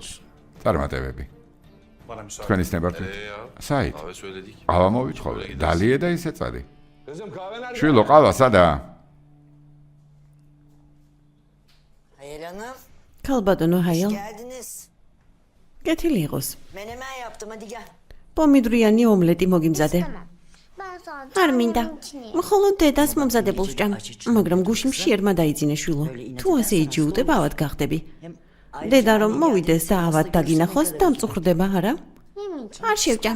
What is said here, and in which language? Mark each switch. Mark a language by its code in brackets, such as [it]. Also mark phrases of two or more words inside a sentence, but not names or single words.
[ka] წარმატებები. თქვენის ნებართვით. საით? ყავა მოვითხოვე. დალიე და ისე წადი. შვილო, ყავა სადაა? [tr] Hayal Hanım, [ka] ქალბატონო ჰაიალ, [tr] geldiniz. [ka] კეთილი იყოს. [tr] Menemen yaptım, hadi gel. [ka] პომიდრიანი ომლეტი მოგიმზადე. არ მინდა. მხოლოდ დედას მომზადებულს ჭამ, მაგრამ გუშინ მშიერმა დაიძინე შვილო. თუ ასე იჯიუტებ, ავად გახდები. დედა რომ მოვიდეს და ავად დაგინახოს, დამწუხრდება, არა? არ შევჭამ.